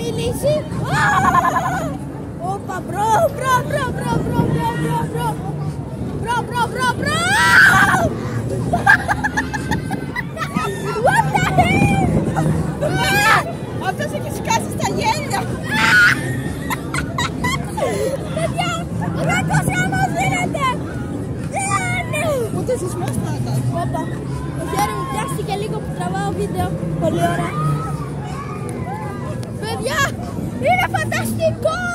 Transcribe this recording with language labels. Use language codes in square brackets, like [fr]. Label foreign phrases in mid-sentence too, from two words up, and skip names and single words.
[el] κίνηση. Όπα, μπρο. [en] What the hell? [el] Αυτός έχει σκάσει στα γέλια. Παιδιά, ο κακός γάμος δίνεται. Ούτε σεισμός θα έκανε. Όπα, το χέρι μου πιάστηκε λίγο που τραβάω βίντεο. Πολύ ωραία. Παιδιά, είναι φανταστικό!